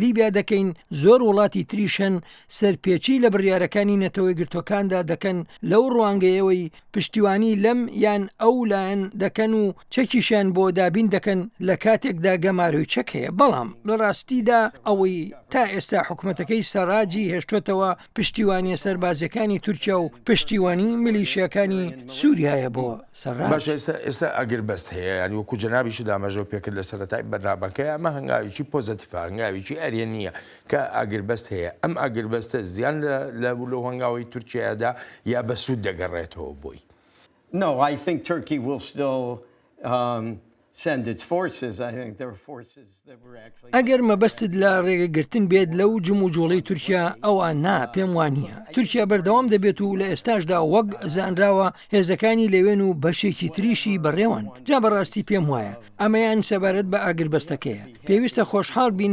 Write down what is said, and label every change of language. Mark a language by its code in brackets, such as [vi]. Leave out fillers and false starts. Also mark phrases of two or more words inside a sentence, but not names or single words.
[ckb] لیبیا دەکەین زۆر وڵاتی تریشن سەرپێچی لە بڕیارەکانی نەتەوەی گرتوەکاندا دەکەن لەو ڕوانگەیەوەی پشتیوانی لەم یان ئەو لایەن دەکەن و چەکیشان بۆ دابین دەکەن لە کاتێکدا گەماروی چەک هەیە بەڵام لە ڕاستیدا ئەوەی تا ئێستا حکوومەتەکەی سەراجی هێشتوتەوە پشتیوانی سەربازەکانی تورکیا و پشتیوانی میلیشیەکانی سووریایە بۆ سەرراج ئێستا ئەگەر بەست هەیە ینی وەکو جەنابیش دامەژە پێکرد لە سەرەتای بەرنامەکەی ئەمە هەنگاویی پۆزتیڤ هەنگاویی ئەرێ نییە کە ئاگر بەست هەیە ئەم ئاگر بەستە زیان لە هەنگاوی تورکیادا یا بە سوود دەگەڕێتەوە بۆی. [en] No, I think Turkey will still send its forces. I think there are forces that were actually... [ckb] ئەگەر مەبەستت لە ڕێگەگرتن بێت لەو جم و جۆڵەی تورکیا ئەوە نا پێم وانە تورکیا بەردەوام دەبێت و لە ئێستاشدا وەک زانراوە هێزەکانی لەوێن و بەشێکی تریشی بەڕێوان جا بەڕاستی پێم وایە ئەمەیان سەبارەت بە ئاگربەستەکەیە پێویستە خۆشحاڵ بین